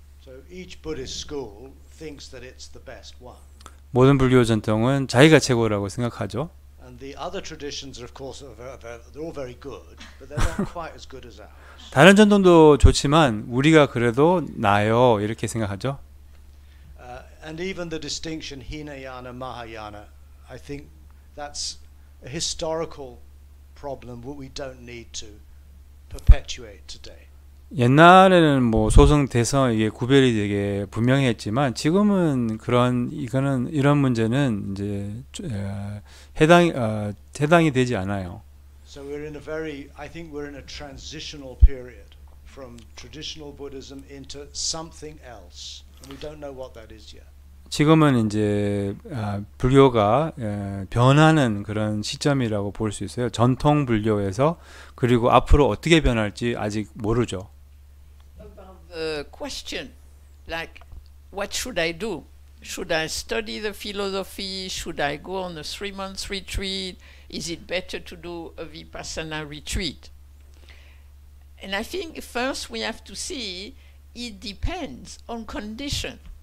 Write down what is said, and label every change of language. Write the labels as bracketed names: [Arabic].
[English] So each Buddhist school thinks that it's the best one. [Korean] 모든 불교 전통은 자기가 최고라고 생각하죠. [English] And the other traditions, of course, they're all very good, but they're not quite as good as ours. [Korean] 다른 전통도 좋지만 우리가 그래도 나아요 이렇게 생각하죠. [English] And even the distinction Hinayana, Mahayana, I think that's a historical problem that we don't need to perpetuate today? [Korean] 옛날에는 뭐 소송 대성 이게 구별이 되게 분명했지만 지금은 이거는 이런 문제는 이제 해당이 되지 않아요. [English] So I think we're in a transitional period from traditional Buddhism into something else, and we don't know what that is yet. [Korean] 지금은 이제 불교가 변하는 그런 시점이라고 볼 수 있어요. 전통 불교에서 그리고 앞으로 어떻게 변할지 아직 모르죠. [English] The question, like, what should I do? Should I study the philosophy? Should I go on a 3-month retreat? Is it better to do a Vipassana retreat? And I think first we have to see it depends on condition.